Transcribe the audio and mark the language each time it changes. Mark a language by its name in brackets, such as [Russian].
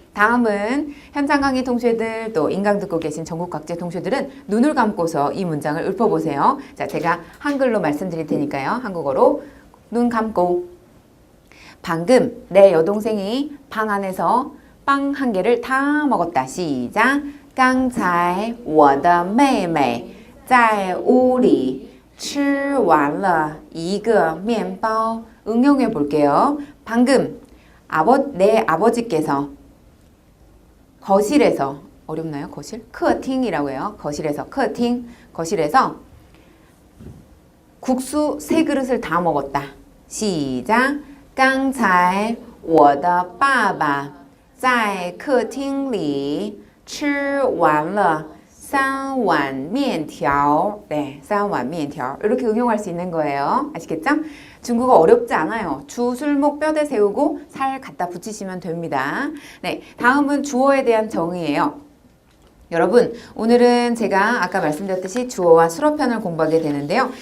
[Korean] 다음은 현장 강의 동시애들 또 인강 듣고 계신 전국 각지의 동시애들은 눈을 감고서 이 문장을 읊어보세요. 자, 제가 한글로 말씀드릴 테니까요. 한국어로 눈 감고. 방금 내 여동생이 방 안에서 빵 한 개를 다 먹었다. 시작. [Chinese] 刚才我的妹妹在屋里吃完了一个面包. [Korean] 응용해 볼게요. 방금 내 아버지께서 거실에서 어렵나요? 거실? 客厅이라고 해요. 거실에서 客厅 거실에서 국수 3그릇을 다 먹었다. 시작. [Chinese] 刚才我的爸爸在客厅里吃完了3碗面条. [Korean] 네, [Chinese] 3碗面条. [Korean] 이렇게 응용할 수 있는 거예요. 아시겠죠? 중국어 어렵지 않아요. 주술목 뼈대 세우고 살 갖다 붙이시면 됩니다. 네, 다음은 주어에 대한 정의예요. 여러분, 오늘은 제가 아까 말씀드렸듯이 주어와 수로편을 공부하게 되는데요.